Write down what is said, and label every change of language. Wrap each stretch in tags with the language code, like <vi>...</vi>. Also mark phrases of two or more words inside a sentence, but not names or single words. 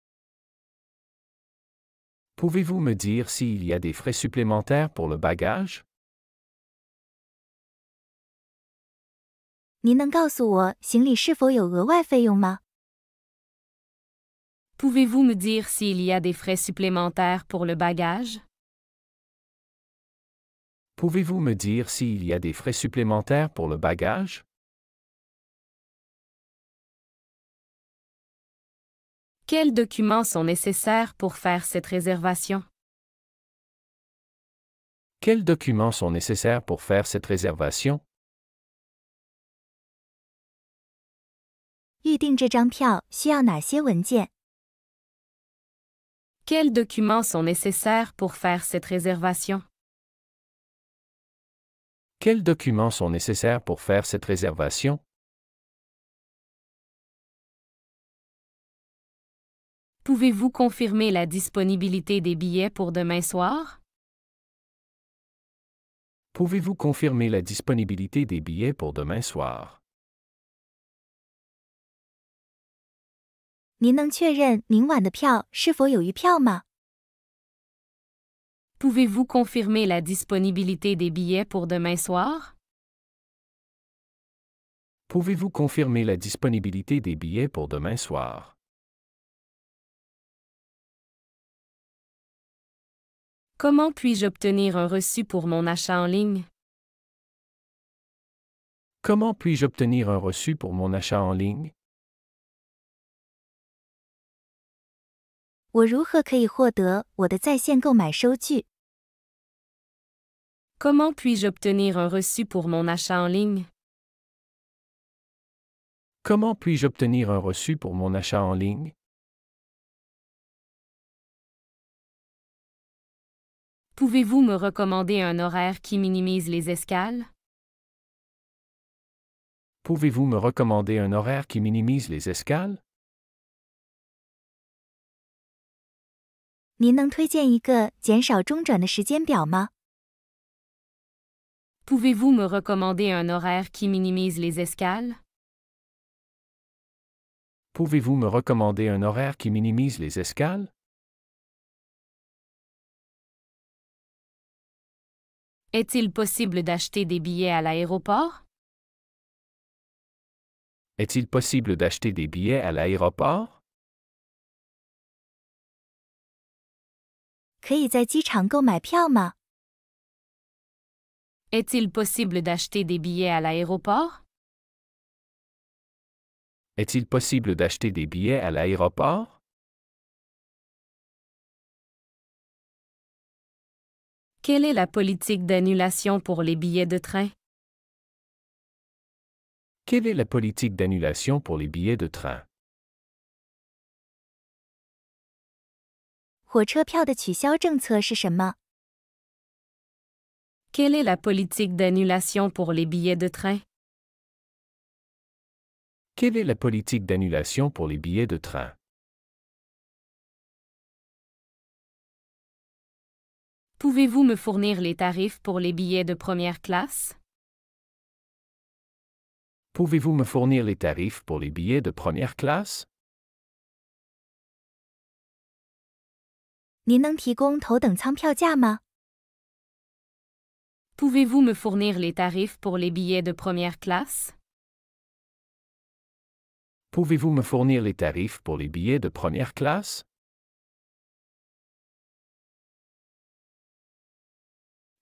<fr>Pouvez-vous me dire s'il y a des frais supplémentaires pour le bagage?</fr> <zh>您能告诉我行李是否有额外费用吗？</zh> <fr>Pouvez-vous me dire s'il y a des frais supplémentaires pour le bagage? Pouvez-vous me dire s'il y a des frais supplémentaires pour le bagage? Quels documents sont nécessaires pour faire cette réservation? Quels documents sont nécessaires pour faire cette réservation?</fr> <zh>预订这张票需要哪些文件？</zh> <fr>Quels documents sont nécessaires pour faire cette réservation? Quels documents sont nécessaires pour faire cette réservation? Pouvez-vous confirmer la disponibilité des billets pour demain soir? Pouvez-vous confirmer la disponibilité des billets pour demain soir?</fr> <zh>您能确认明晚的票是否有余票吗？</zh> <fr>Pouvez-vous confirmer la disponibilité des billets pour demain soir? Pouvez-vous confirmer la disponibilité des billets pour demain soir? Comment puis-je obtenir un reçu pour mon achat en ligne? Comment puis-je obtenir un reçu pour mon achat en ligne?</fr> <zh>我如何可以获得我的在线购买收据？</zh> <fr>Comment puis-je obtenir un reçu pour mon achat en ligne? Comment puis-je obtenir un reçu pour mon achat en ligne? Pouvez-vous me recommander un horaire qui minimise les escales? Pouvez-vous me recommander un horaire qui minimise les escales?</fr> <zh>您能推荐一个减少中转的时间表吗？</zh> <fr>Pouvez-vous me recommander un horaire qui minimise les escales? Pouvez-vous me recommander un horaire qui minimise les escales? Est-il possible d'acheter des billets à l'aéroport? Est-il possible d'acheter des billets à l'aéroport?</fr> <zh>可以在机场购买票吗？</zh> <fr>Est-il possible d'acheter des billets à l'aéroport? Est-il possible d'acheter des billets à l'aéroport? Quelle est la politique d'annulation pour les billets de train? Quelle est la politique d'annulation pour les billets de train?</fr> <zh>火车票的取消政策是什么？</zh> <fr>Quelle est la politique d'annulation pour les billets de train? Quelle est la politique d'annulation pour les billets de train? Pouvez-vous me fournir les tarifs pour les billets de première classe? Pouvez-vous me fournir les tarifs pour les billets de première classe?</fr> <zh>您能提供头等舱票价吗？</zh> <fr>Pouvez-vous me fournir les tarifs pour les billets de première classe? Pouvez-vous me fournir les tarifs pour les billets de première classe?</fr>